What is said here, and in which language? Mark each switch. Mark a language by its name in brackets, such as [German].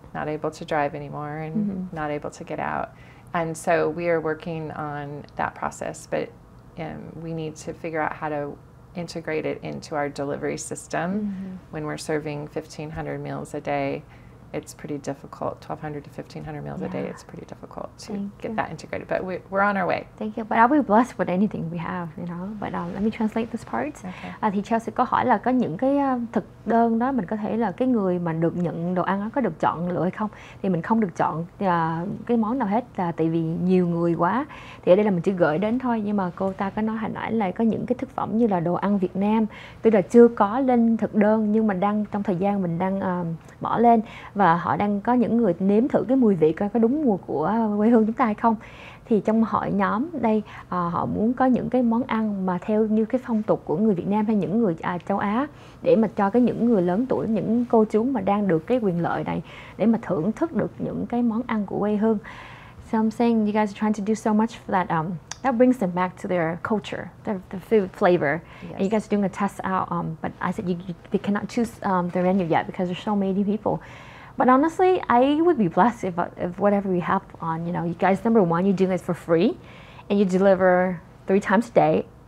[English] Not able to drive anymore and not able to get out. And so we are working on that process, but we need to figure out how to integrate it into our delivery system. When we're serving 1,500 meals a day, it's pretty difficult. 1,200 to 1,500 meals a day, it's pretty difficult to get that integrated. But we're on our way. Thank you. But I'll be blessed with anything we have, you know. But let me translate this part. Okay. [Vietnamese] Thì Chelsea có hỏi là có những cái thực đơn đó mình có thể là cái người mà được nhận đồ ăn đó có được chọn lựa hay không? Thì mình không được chọn cái món nào hết, là tại vì nhiều người quá. Thì ở đây là mình chỉ gửi đến thôi. Nhưng mà cô ta có nói hồi nãy là có những cái thực phẩm như là đồ ăn Việt Nam, tức là chưa có lên thực đơn nhưng mà đang trong thời gian mình đang bỏ lên, và họ đang có những người nếm thử cái mùi vị coi có đúng mùi của quê hương chúng ta hay không. Thì trong hội nhóm đây họ muốn có những cái món ăn mà theo như cái phong tục của người Việt Nam hay những người châu Á, để mà cho những người lớn tuổi, những cô chú mà đang được cái quyền lợi này để mà thưởng thức được những cái món ăn của quê hương. [English] So I'm saying you guys are trying to do so much for that. That brings them back to their culture, the food flavor. Yes. And you guys are doing a test out, but I said they cannot choose the menu yet because there's so many people. But honestly, I would be blessed if whatever we have on, you know, you guys, number one, you're doing it for free, and you deliver 3 times a day.